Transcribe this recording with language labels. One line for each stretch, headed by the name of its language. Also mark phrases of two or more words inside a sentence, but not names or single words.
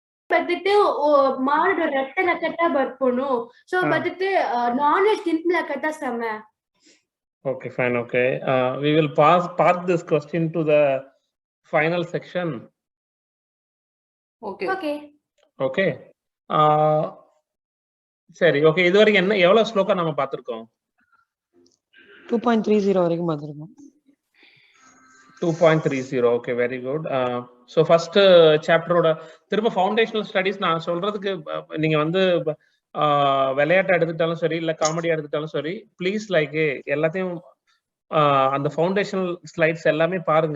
Tulu: ಬದತೆ ಮಾಡು ರಟ್ಟೆ ಲಕಟ ಬರ್ಪುನು ಸೊ ಬದತೆ
English: non veg
Tulu: ತಿಂತ ಲಕಟ ಸಮ.
English: Okay, fine. Okay, we will park this question to the final section. Okay. Okay.
Tamil: Okay. சரி, ஓகே. இது வரைக்கும் என்ன எவ்வளவு ஸ்லோகா நம்ம பார்த்திருக்கோம்? 2.30 வரைக்கும் பார்த்திருக்கோம். 2.30. ஓகே,
English: very good.
Tamil: ஸோ
English: first chapter
Tamil: திரும்ப
English: foundational studies
Tamil: நான் சொல்றதுக்கு நீங்க வந்து விளையாட்டை எடுத்துட்டாலும் சரி, இல்லை காமெடியா எடுத்துட்டாலும் சரி,
English: please like
Tamil: எல்லாத்தையும் அந்த
English: foundational slides
Tamil: எல்லாமே பாருங்க.